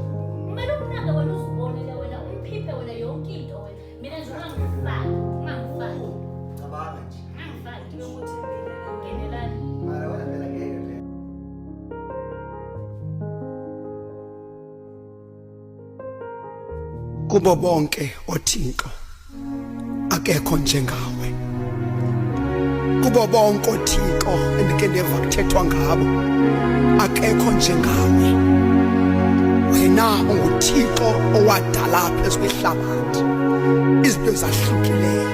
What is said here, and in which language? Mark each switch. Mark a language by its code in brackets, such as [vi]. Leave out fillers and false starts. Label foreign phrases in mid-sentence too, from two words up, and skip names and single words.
[zu] kumele umnake wena uzibonele wena umphiphe wena yonke into wena mina nje ungangifaki Cabanga nje. ngenelani Mara wena phela ngeke phela. [xh] kubo bonke othixo akekho njengawe. Kubo bonke othixo endike ndeva kuthethwa ngabo akekho njengawe. Wena unguThixo owadala phezu kwehlabathi izinto ezahlukileyo.